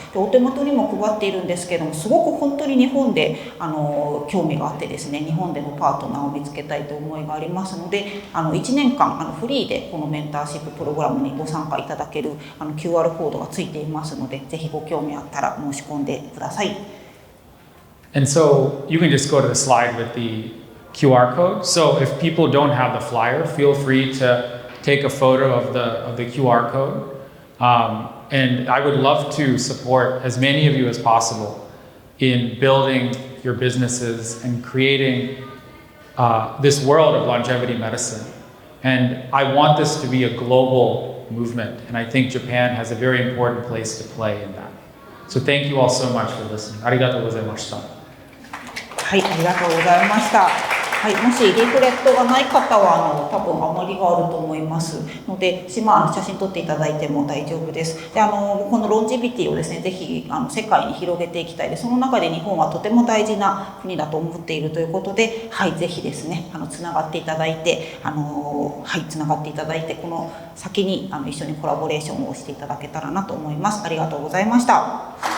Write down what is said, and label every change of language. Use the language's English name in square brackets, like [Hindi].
[Japanese] でお手元にも配っているんですけれども、すごく本当に日本で興味があってですね、日本でのパートナーを見つけたいという思いがありますので、1年間フリーでこのメンターシッププログラムにご参加いただけるQR コードがついていますので、ぜひご興味あったら申し込んでください。 [English] And so you can just go to the slide with the QR code. So if people don't have the flyer, feel free to take a photo of the QR code. And I would love to support as many of you as possible in building your businesses and creating this world of longevity medicine. And I want this to be a global movement, and I think Japan has a very important place to play in that. So thank you all so much for listening. [Japanese] ありがとうございました。はい、ありがとうございました。はい、もしリーフレットがない方は多分余りがあると思いますので、写真撮っていただいても大丈夫です。でこのロンジビティをですね、ぜひ世界に広げていきたいで、その中で日本はとても大事な国だと思っているということで、はい、ぜひですねつながっていただいて、つながっていただいて、この先に一緒にコラボレーションをしていただけたらなと思います。ありがとうございました。